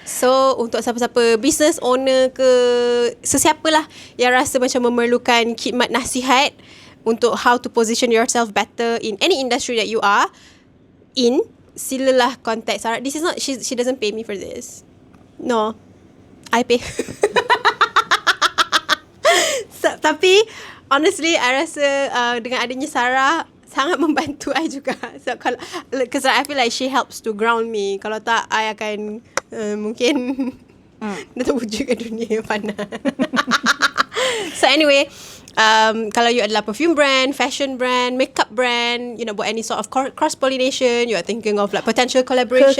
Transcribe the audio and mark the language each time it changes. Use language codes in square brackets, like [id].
[ms] So untuk siapa-siapa business owner ke sesiapalah yang rasa macam memerlukan khidmat nasihat untuk [en] how to position yourself better in any industry that you are in, [ms] silalah contact Sarah. [en] This is not, she doesn't pay me for this. No, I pay. [ms] Tapi honestly I rasa dengan adanya Sarah sangat membantu I juga. [en] So kalau, because I feel like she helps to ground me. [ms] Kalau tak I akan mungkin dah terwujud ke dunia yang fana. [en] So anyway, kalau you adalah perfume brand, fashion brand, makeup brand, you know, buat any sort of cross-pollination, you are thinking of like potential collaboration.